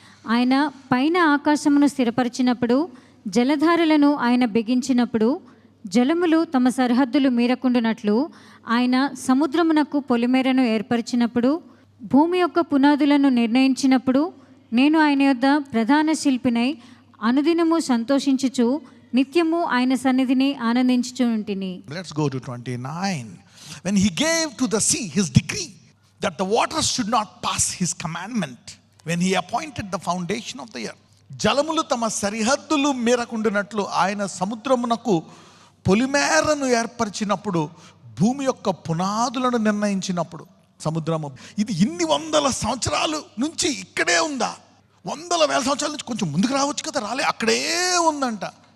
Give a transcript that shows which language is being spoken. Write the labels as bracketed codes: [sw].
[te] ఆయన పైన ఆకాశమును స్థిరపరిచినప్పుడు, జలధారలను ఆయన బిగించినప్పుడు, జలములు తమ సరిహద్దులు మీరకుండునట్లు ఆయన సముద్రమునకు పొలిమేరను ఏర్పరిచినప్పుడు, భూమి యొక్క పునాదులను నిర్ణయించినప్పుడు, నేను ఆయన యొద్ద ప్రధాన శిల్పినై అనుదినము సంతోషించుచు నిత్యము ఆయన సన్నిధిని ఆనందించుచు ఉంటిని. [en] Let's go to 29. When he gave to the sea his decree that the waters should not pass his commandment, when he appointed the foundation of the earth. [te] జలములు తమ సరిహద్దులు మీరకుండినట్లు ఆయన సముద్రమునకు పొలిమేరను ఏర్పరిచినప్పుడు, భూమి యొక్క పునాదులను నిర్ణయించినప్పుడు. సముద్రము ఇది ఇన్ని వందల సంవత్సరాల నుంచి ఇక్కడే ఉందా? వందల వేల సంవత్సరాల నుంచి కొంచెం ముందుకు రావచ్చు కదా, రాలే, అక్కడే ఉందంట.